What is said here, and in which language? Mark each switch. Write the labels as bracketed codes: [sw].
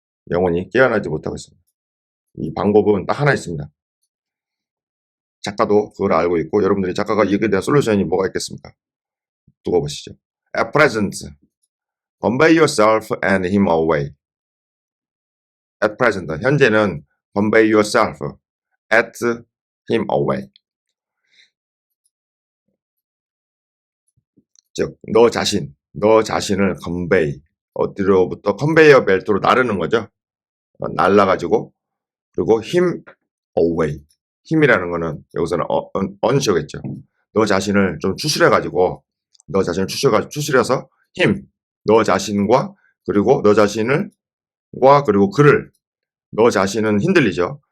[ko] 영혼이 깨어나지 못하고 있습니다. 이 방법은 딱 하나 있습니다. 작가도 그걸 알고 있고, 여러분들이 작가가 이거에 대한 솔루션이 뭐가 있겠습니까? 두고 보시죠. [en] At present, convey yourself and him away. At present, [ko] 현재는 [en] convey yourself at him away. [ko] 즉, 너 자신을 convey, 어디로부터 컨베이어 벨트로 나르는 거죠. 날라가지고, 그리고 [en] him away. [ko] 힘이라는 거는 여기서는 언쇼겠죠. 너 자신을 좀 추스려가지고, 추스려서 너 자신과, 그리고 그리고 그를, 너 자신은 흔들리죠.